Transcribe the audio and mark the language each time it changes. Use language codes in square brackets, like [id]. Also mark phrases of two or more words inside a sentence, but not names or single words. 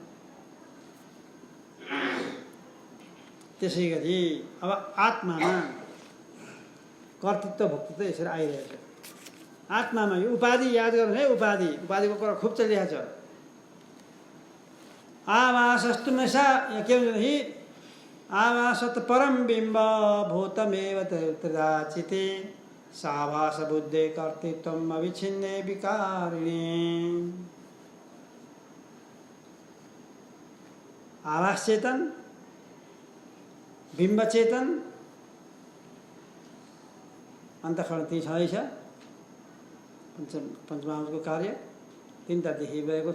[ne] त्यसै गरी अब आत्मामा कर्तृत्व भोक्तृत्व यसरी आइरहेछ। आत्मामा यो उपाधि याद गर्नु है। उपाधिको कुरा खुब चलिरहेको छ। [sa] आभासस्तु नशा, [ne] के भन्छ भने [sa] आभासत परम बिम्ब भूतमेव त्रिदाचिते साभास बुद्धे कर्तृत्वम अविच्छिन्ने विकारिणे। [ne] आभास चेतन, बिम्ब चेतन, अन्तःकरण ती छँदैछ। पञ्चमहाभूतको कार्य तीनटा देखिरहेको छ।